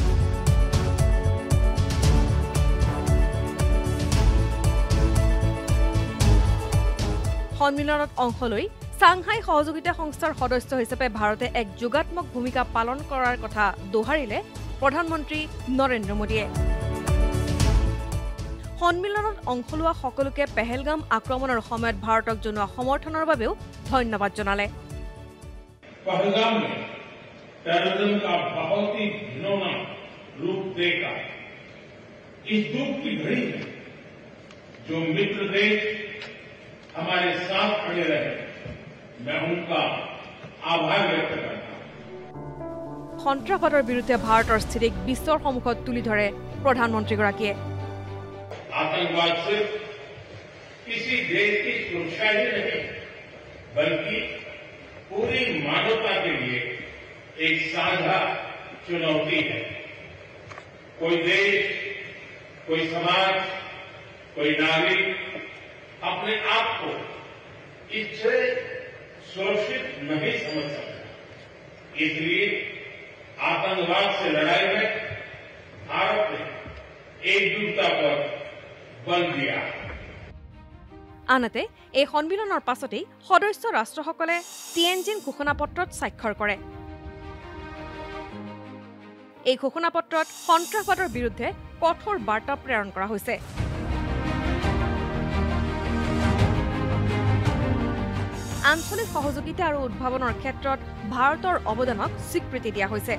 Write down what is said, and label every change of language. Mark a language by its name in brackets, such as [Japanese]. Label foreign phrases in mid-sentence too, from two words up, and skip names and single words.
[Assamese] সন্মিলনত অংশ লৈ চাংহাই সহযোগিতা সংস্থাৰ সদস্য হিচাপে ভাৰতে এক যোগাত্মক ভূমিকা পালন কৰাৰ কথা দোহাৰিলে প্ৰধানমন্ত্ৰী নৰেন্দ্ৰ মোদীয়ে। সন্মিলনত অংশ লোৱা সকলোকে পেহেলগাম আক্ৰমণৰ সময়ত ভাৰতক জনোৱা সমৰ্থনৰ বাবেও ধন্যবাদ জনালে। [Hindi] पहलगाम में टेररिज्म का बहुत ही घिनौना रूप देखा। इस दुख की घड़ी में जो मित्र देश हमारे साथ खड़े रहे, मैं उनका आभार व्यक्त करता हूं। [Assamese] সন্ত্ৰাসবাদৰ বিৰুদ্ধে ভাৰতৰ স্থিতিক বিশ্বৰ সন্মুখত তুলি ধৰে প্ৰধানমন্ত্ৰীগৰাকীয়ে। [Hindi] आतंकवाद सिर्फ किसी देश की सुरक्षा ही नहीं, बल्कि पूरी मानवता के लिए एक साझा चुनौती है। कोई देश, कोई समाज, कोई नागरिक अपने आप को इससे सुरक्षित नहीं समझ सकता। इसलिए आतंकवाद से लड़ाई में भारत ने एकजुटता पर बल दिया। [Assamese] আনহাতে এই সন্মিলনৰ পাছতেই সদস্য ৰাষ্ট্ৰসকলে টিয়েনজিন ঘোষণাপত্ৰত স্বাক্ষৰ কৰে। এই ঘোষণাপত্ৰত সন্ত্ৰাসবাদৰ বিৰুদ্ধে কঠোৰ বাৰ্তা প্ৰেৰণ কৰা হৈছে। আঞ্চলিক সহযোগিতা আৰু উদ্ভাৱনৰ ক্ষেত্ৰত ভাৰতৰ অৱদানক স্বীকৃতি দিয়া হৈছে।